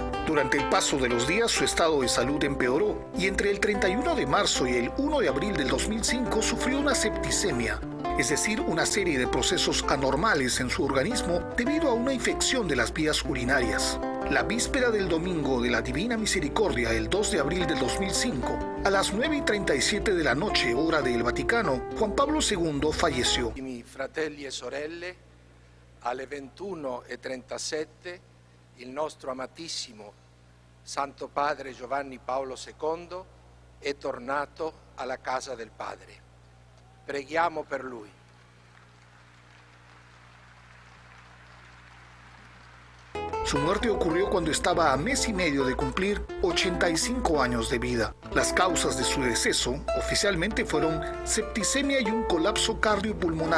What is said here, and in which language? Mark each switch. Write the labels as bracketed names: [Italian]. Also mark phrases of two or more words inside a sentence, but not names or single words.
[Spanish] Durante el paso de los días su estado de salud empeoró y entre el 31 de marzo y el 1 de abril del 2005 sufrió una septicemia, es decir, una serie de procesos anormales en su organismo debido a una infección de las vías urinarias. La víspera del Domingo de la Divina Misericordia, el 2 de abril del 2005, a las 9:37 de la noche, hora del Vaticano, Juan Pablo II falleció. [Italian] Mi fratelli e sorelle, alle 21:37, il nostro amatissimo Santo Padre Giovanni Paolo II è tornato alla casa del Padre. Preghiamo per lui. [Spanish] Su muerte ocurrió cuando estaba a mes y medio de cumplir 85 años de vida. Las causas de su deceso oficialmente fueron septicemia y un colapso cardiopulmonar.